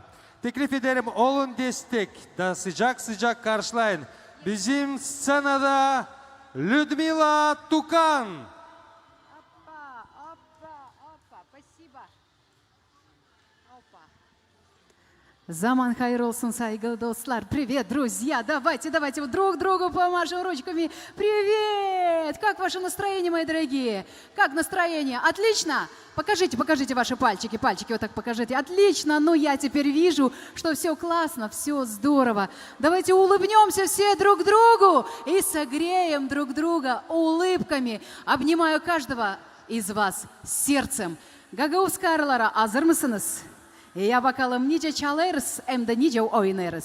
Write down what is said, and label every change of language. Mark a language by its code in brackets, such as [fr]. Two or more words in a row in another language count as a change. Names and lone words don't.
[gag] Teklif ederim olun destek da sıcak karşılayın. Bizim scenada Людмила Тукан. Заман хайыр olsun, saygılı достар. [ru] Привет, друзья. Давайте вот друг другу помашем ручками. Привет! Как ваше настроение, мои дорогие? Как настроение? Отлично? Покажите ваши пальчики. Пальчики вот так покажите. Отлично. Ну, я теперь вижу, что все классно, все здорово. Давайте улыбнемся все друг другу и согреем друг друга улыбками. Обнимаю каждого из вас сердцем. [gag] Гагаuz karılara hazır mısınız? Ya bakalım nice çalarız hem de nice oynarız.